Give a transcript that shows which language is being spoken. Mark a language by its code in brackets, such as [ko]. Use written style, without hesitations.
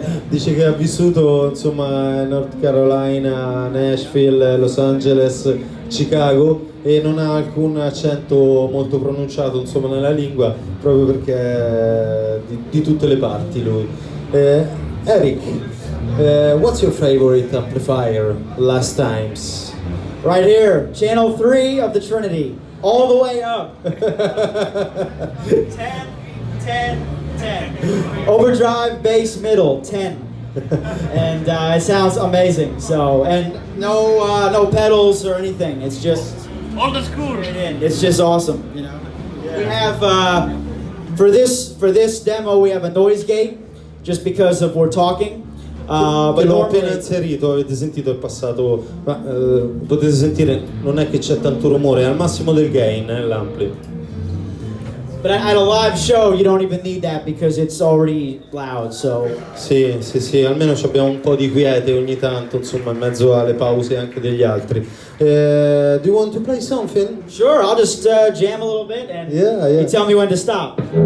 [it] Dice che ha vissuto insomma in North Carolina, Nashville, Los Angeles, Chicago e non ha alcun accento molto pronunciato insomma nella lingua, proprio perché è di tutte le parti lui. [en] Eric, what's your favorite amplifier last times? right here, channel 3 of the Trinity, all the way up. 10, 10, 10. Overdrive, bass, middle, 10. And it sounds amazing. So, and no pedals or anything. It's just old school. It's just awesome. You know. Yeah. We have for this demo we have a noise gate, just because of we're talking. [it] Che l'ho appena inserito, avete sentito, è passato, ma potete sentire, non è che c'è tanto rumore, è al massimo del gain l'ampli. [en] But at a live show you don't even need that because it's already loud, so. [it] Sì, almeno abbiamo un po' di quiete ogni tanto, insomma, in mezzo alle pause anche degli altri. [en] Do you want to play something? Sure, I'll just jam a little bit and you tell me when to stop.